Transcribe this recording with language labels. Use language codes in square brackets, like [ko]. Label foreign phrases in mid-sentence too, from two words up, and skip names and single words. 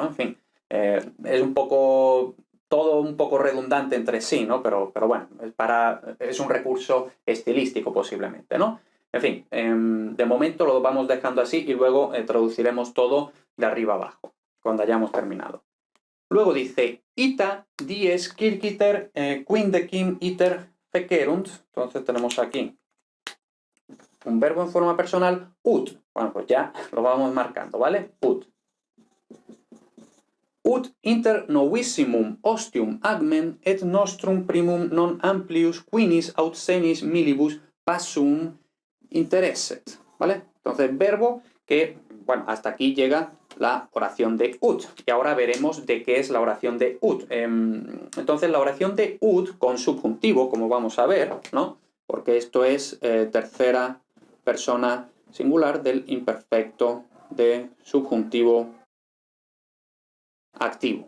[es] En fin, es un poco, todo un poco redundante entre sí, ¿no? Pero bueno, es un recurso estilístico posiblemente, ¿no? En fin, de momento lo vamos dejando así y luego traduciremos todo de arriba abajo, cuando hayamos terminado. Luego dice, [la] ita dies kirkiter quindecim iter fecerunt. [es] Entonces tenemos aquí un verbo en forma personal, ut. Bueno, pues ya lo vamos marcando, ¿vale? Ut. [la] Ut inter novissimum ostium agmen et nostrum primum non amplius quinis aut senis milibus passum interesset, [es] ¿vale? Entonces, verbo que, bueno, hasta aquí llega la oración de ut. Y ahora veremos de qué es la oración de ut. Entonces, la oración de ut con subjuntivo, como vamos a ver, ¿no? Porque esto es tercera persona singular del imperfecto de subjuntivo activo.